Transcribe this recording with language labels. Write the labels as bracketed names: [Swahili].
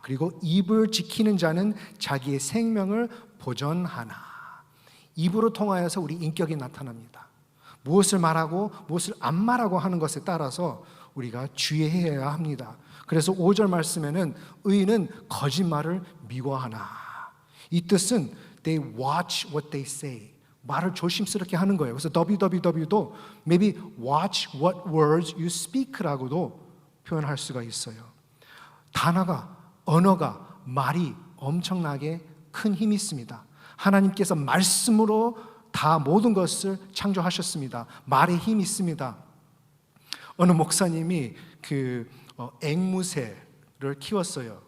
[Korean] 그리고 입을 지키는 자는 자기의 생명을 보존하나. 입으로 통하여서 우리 인격이 나타납니다. 무엇을 말하고 무엇을 안 말하고 하는 것에 따라서 우리가 주의해야 합니다. 그래서 5절 말씀에는 의인은 거짓말을 미워하나. 이 뜻은 [English] they watch what they say. [Korean] 말을 조심스럽게 하는 거예요. 그래서 www도 [English] maybe watch what words you speak [Korean] 라고도 표현할 수가 있어요. 단어가, 언어가, 말이 엄청나게 큰 힘이 있습니다. 하나님께서 말씀으로 다 모든 것을 창조하셨습니다. 말에 힘이 있습니다. 어느 목사님이 앵무새를 키웠어요.